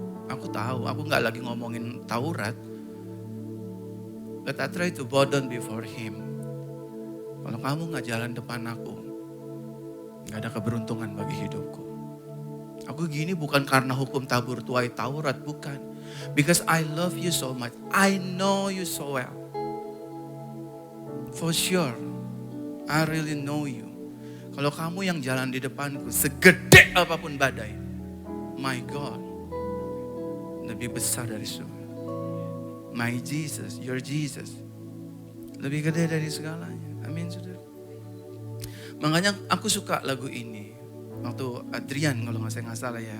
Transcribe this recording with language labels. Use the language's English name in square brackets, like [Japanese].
[Indonesian] Aku tahu, aku gak lagi ngomongin Taurat. [English] But I try to bow down before Him. [Indonesian] Kalau kamu gak jalan depan aku, gak ada keberuntungan bagi hidupku. Aku gini bukan karena hukum tabur tuai Taurat, bukan. [English] Because I love you so much, I know you so well. For sure, I really know you. [Indonesian] Kalau kamu yang jalan di depanku, segede apapun badai, [English] my God, [Indonesian] lebih besar dari semua. [English] My Jesus, your Jesus, [Indonesian] lebih gede dari segalanya. Amin, saudara. Makanya aku suka lagu ini. Waktu Adrian kalau nggak salah ya.